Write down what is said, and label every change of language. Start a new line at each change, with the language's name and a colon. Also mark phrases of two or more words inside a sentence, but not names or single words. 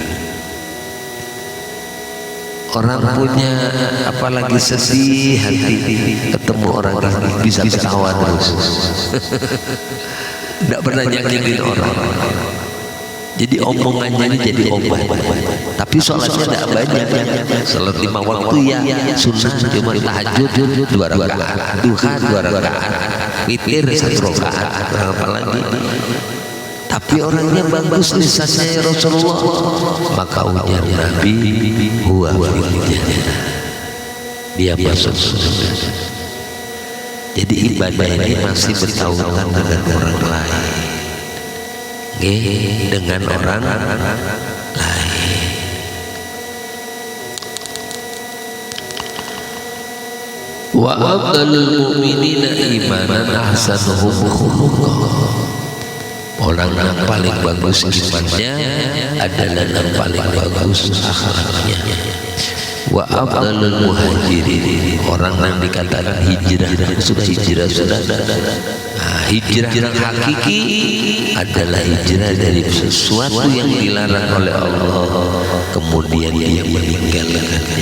Indonesian: Orang punya apalagi sedih hati, ketemu orang ini bisa ketawa terus. Tidak pernah nyakitin orang. Jadi omongannya ini jadi obat. Tapi sholatnya tidak banyak. Sholat 5 waktu ya sunnah cuma tahajud 2 rakaat, duha 2 rakaat, witir 1 rakaat, apalagi. Tapi orangnya bagus lisannya ya Rasulullah. Maka ujar Nabi,
Arabic: huwa fil jannah,
Indonesian: dia masuk surga. Jadi ibadah ini masih bertautan dengan orang lain, dengan orang lain.
Arabic: Wa afdalul mu'minina imanan ahsanuhum khuluqan.
Indonesian: Orang yang paling bagus imannya adalah yang paling bagus akhlaknya.
Arabic: Wa afdalul muhajirin,
Indonesian: orang yang dikatakan hijrah, sudah hijrah sudah. Hijrah yang hakiki adalah hijrah dari sesuatu yang dilarang oleh Allah, kemudian dia meninggalkannya.